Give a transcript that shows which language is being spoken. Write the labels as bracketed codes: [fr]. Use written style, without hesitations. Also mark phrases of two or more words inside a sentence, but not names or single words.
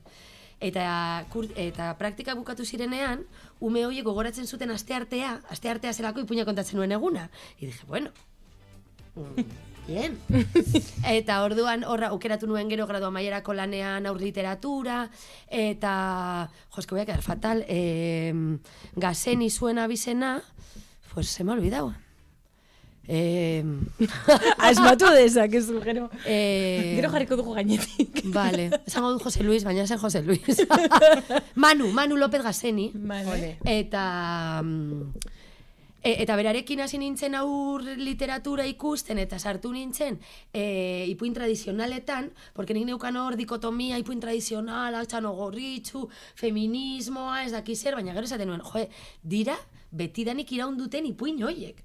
[eu] Eta praktika bukatu zirenean, ume horiek gogoratzen zuten asteartea zelako ipuina kontatzen nuen eguna. [es] I dije, bueno, bien. [eu] Eta orduan horra aukeratu nuen gero gradu amaierako lanean aur literatura, eta, [es] eske voy a quedar fatal, [eu] Gazeni zuen abizena, [es] pues se me ha olvidado. [eu] Asmatu dezakezu, gero. Gero jarriko dugu gainetik. Vale, esango du Jose Luis, baina zen Jose Luis. Manu López Gazeni. Vale. Eta berarekin hasi nintzen aur literatura ikusten, eta sartu nintzen ipuin tradizionaletan, porque nik neukan hor dikotomia, ipuin tradizionala, txano gorritxu, feminismoa, ez daki zer, baina gero esaten nuen, dira, betidanik iraunduten ipuin hoiek.